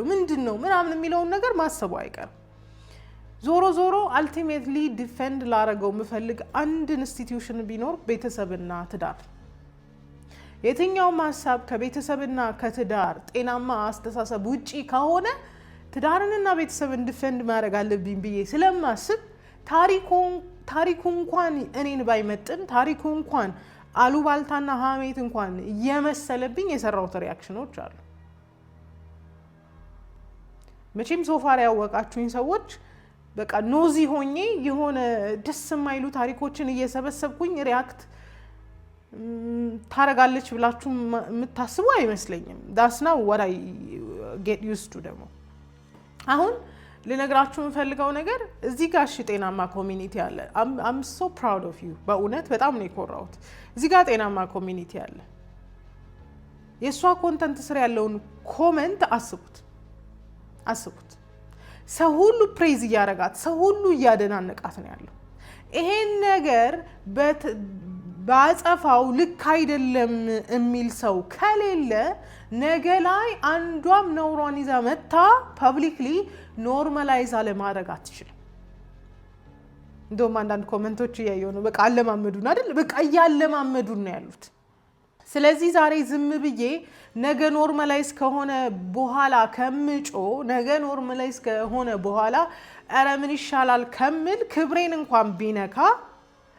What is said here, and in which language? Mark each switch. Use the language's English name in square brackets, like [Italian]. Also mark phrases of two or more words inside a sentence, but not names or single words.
[Amharic] ምንድነው ምናምን የሚለውን ነገር ማሰቡ አይቀርም ዞሮ [English] ultimately defend [Amharic] ላረገው ምፈልግ አንድ ኢንስቲትዩሽን ቢኖር ቤተሰብና ትዳር የትኛውም ሐሳብ ከቤተሰብና ከትዳር ጤናማ አስተሳሰብ ውጪ ከሆነ ትዳርንና ቤተሰብን ዲፌንድ ማድረግ አለብኝ ብዬ ስለማስብ ታሪኩ እንኳን እኔን ባይመጥን ታሪኩ እንኳን አሉባልታና ሀሜት እንኳን የመሰለብኝ የሰራውት ሪአክሽኖች አሉ መቼም ሶፋር ያወቃችሁኝ ሰዎች በቃ ኖዚ ሆኜ የሆነ ደስ የማይሉ ታሪኮችን እየሰበሰብኩኝ ሪአክት ታረጋለች ብላችሁ የምታስቡ አይመስለኝም [English] that's not what I get used to [Amharic] ደግሞ አሁን ልነግራችሁ የምፈልገው ነገር እዚህ ጋር ጤናማ ኮሚኒቲ አለ [English] I'm so proud of you [Amharic] በእውነት በጣም ነው የኮራሁት እዚህ ጋር ጤናማ ኮሚኒቲ አለ የሷ ኮንተንት ስር ያለውን ኮሜንት አስቡት ሰው ሁሉ ፕሬዝ ያረጋት ሰው ሁሉ ያደናነቃት ነው ያለው ይሄን ነገር ባጸፋው ልክ አይደለም የሚል ሰው ከሌለ ነገ ላይ አንዷም ነውሯን ይዛ መታ [English] publicly normalize [Amharic] አለማድረግ አትችልም እንደውም አንዳንድ ኮሜንቶች እያየሁ ነው በቃ አለማመዱን አይደል በቃ ያለማመዱን ነው ያሉት ስለዚህ ዛሬ ዝም ብዬ ነገ ኖርማላይዝ ከሆነ በኋላ ከምጮ ነገ ኖርማላይዝ ከሆነ በኋላ አረ ምን ይሻላል ከምል ክብሬን እንኳን ቢነካ